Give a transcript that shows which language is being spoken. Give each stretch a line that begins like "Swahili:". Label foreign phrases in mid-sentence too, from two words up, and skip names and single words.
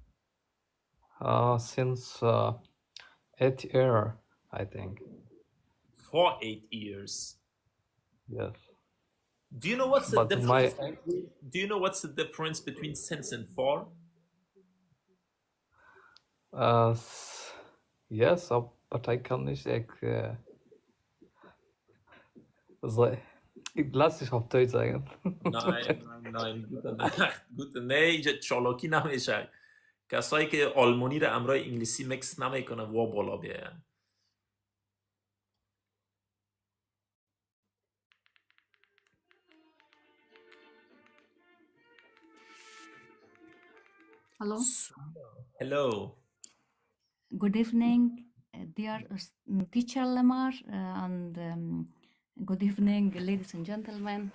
English: Since 8 years, I think. For 8 years. Yes. Do you know what's the But difference? Do you know what's the difference between since and for? Yes, but I
German: kann nicht lass dich auf Deutsch sagen. Nein.
Persian: نه چالاکی نمیشه. کسایی که آلمانی رو همراه انگلیسی مکس نمیکنه و بالا بیاین.
English: Hello. Hello. Good evening, dear teacher Lamar, and good evening, ladies and gentlemen.